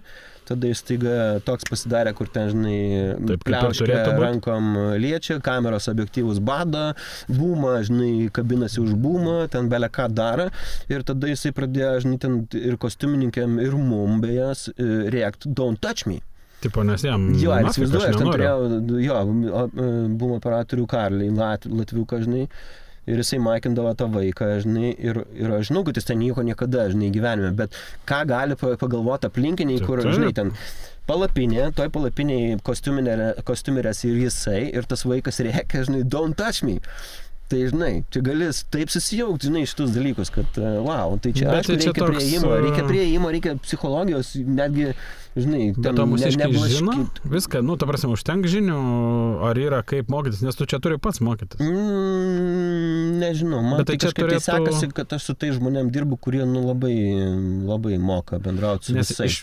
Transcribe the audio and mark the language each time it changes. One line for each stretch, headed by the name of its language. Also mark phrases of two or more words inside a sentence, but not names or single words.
Lithuanian: Tada jis staiga toks pasidarė, kur ten, žinai, pliauškia rankom liečia, kameros objektyvus bada, boomą, žinai, kabinasi už boomą, ten belia ką daro. Ir tada jisai pradėjo, žinai, ten ir kostiumininkėm, ir mum bejas rėkt,
English: don't touch me.
Lithuanian: Tipo, nes jam... Jo, ir įsivaizduoju, aš ten turėjau, boom operatorių Karlį, latviuką, žinai, ir jisai maikindavo tą vaiką, žinai, ir aš žinau, kad jis ten nieko niekada, žinai, gyvenime, bet ką gali pagalvoti aplinkiniai, kur, žinai, ten palapinė, toj palapiniai kostiumerės ir jisai, ir tas vaikas rėkia, žinai,
English: don't touch me.
Lithuanian: Tai, žinai, čia gali taip susijaukti, žinai, šitus dalykus, kad, wow, tai čia, aišku, reikia prieimo, reikia psichologijos, netgi, žinai, ten neblaškyti. Viską, ta prasme, užtenk žinių, ar yra kaip mokytis, nes tu čia turi pats mokytis. Nežinau, man tai kažkaip tai sekasi, kad aš su tai žmonėm dirbu, kurie, labai moka bendrauti su visais.